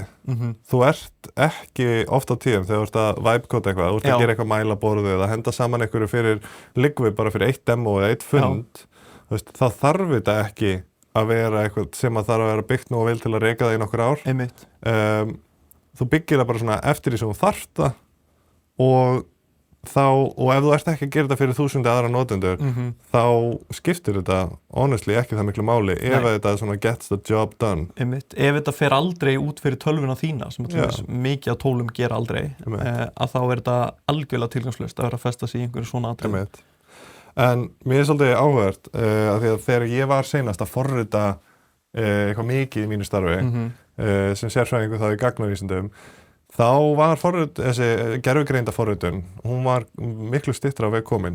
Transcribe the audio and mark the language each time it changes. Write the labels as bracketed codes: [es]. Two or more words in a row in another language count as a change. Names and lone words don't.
[is] Þú ert ekki oft á tíðum þegar þú ert að vibe-kóda eitthvað, þú ert að gera eitthvað mælaborðið eða henda saman einhverju fyrir liggvi bara fyrir eitt demo eða eitt fund, þá þarf þetta ekki að vera eitthvað sem að þarf að vera byggt nú og vel til að reka það í nokkur ár. Einmitt. Þú byggir það bara svona eftir því sem þú þarft það og ef þú ert ekki að gera þetta fyrir 1000 aðra notendur þá skiptir þetta honestly ekki það miklu máli ef þetta svona [en] gets the job done. [is] Einmitt. Ef þetta fer aldrei út fyrir tölvuna þína sem að mikið af tólum gera aldrei að þá er þetta algjörlega tilgangslaust að vera að festa sig í einhverju svona atriði. En mér er svolítið áhugavert af því að þegar ég var seinast að forrita eitthvað mikið í mínu starfi sem sérfræðingur þá í gagnavísindum þá var þessi gervigreinda forritun, hún var miklu styttra á veg komin.